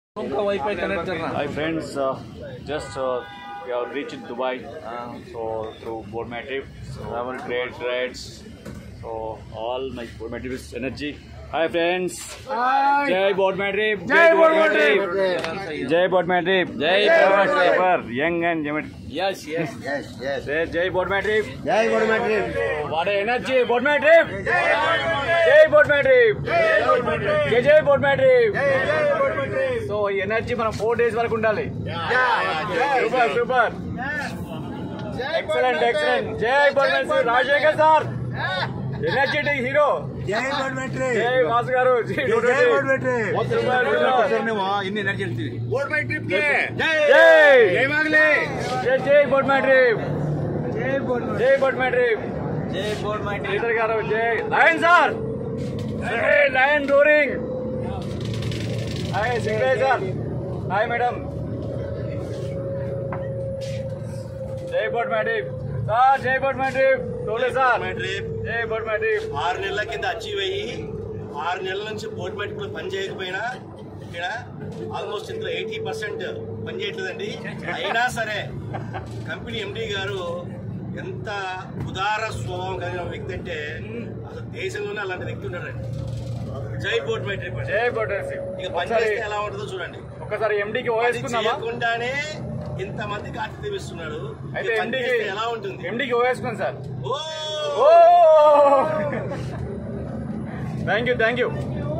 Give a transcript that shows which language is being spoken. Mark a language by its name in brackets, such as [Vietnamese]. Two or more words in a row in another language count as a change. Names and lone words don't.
[English] Hi friends, just we have reached Dubai, so through Boardman trip, travel great rides, so all my Boardman trip is energy. Hi friends, Jai Boardman trip, Jai Boardman trip, Jai Boardman trip, Jai Boardman trip, young and Jai. Yes. Say Jai Boardman trip, Jai Boardman trip. What a energy, Boardman trip, Jai Boardman trip, Jai Boardman trip. So energy [Telugu] మనం 4 days వరకు ఉండాలి. [English] Super. Excellent. Jai Boardman trip, Rajshekar sir. Energetic hero. Jai Boardman trip. Jai Vasu garu. Jai Boardman trip. [Hindi] इन्नी एनर्जी लगती है बोर्डमैन ट्रिप के [English] Jai मांगले Jai Boardman trip. Jai Boardman trip. Leader garu. Jai Lion sir. Hey Lion roaring. Hi Sikre sir. Hi madam. Jai Boardman trip. Sir Jai Boardman trip. Tole sir. Jai Boardman trip. [Telugu] 6 నెలల కింద అచీవ్ అయ్యి 6 నెలల నుంచి బోర్డ్మేట్ లో పని చేయకపోయినా ఇక్కడ ఆల్మోస్ట్ ఇందులో 80% పని చేయట్లేదండి. అయినా సరే కంపెనీ ఎండి గారు ఎంత ఉదార స్వభావం కలిగిన వ్యక్తి అంటే అసలు దేశంలోనే అలాంటి వ్యక్తి ఉన్నారండి. జై బోర్డ్మేట్ ట్రిప్. [English] Jai Boardman trip. [Telugu] ఇక పని చేస్తే ఎలా ఉంటుందో చూడండి. ఒక్కసారి ఎండికి ఓవేసుకున్నామా? చేయకుండానే ఇంతమందికి ఆతిథ్యం ఇస్తున్నాడు. అయితే ఎండికి ఎలా ఉంటుంది? ఎండికి ఓవేసుకున్నాను సార్. ఓ [English] thank you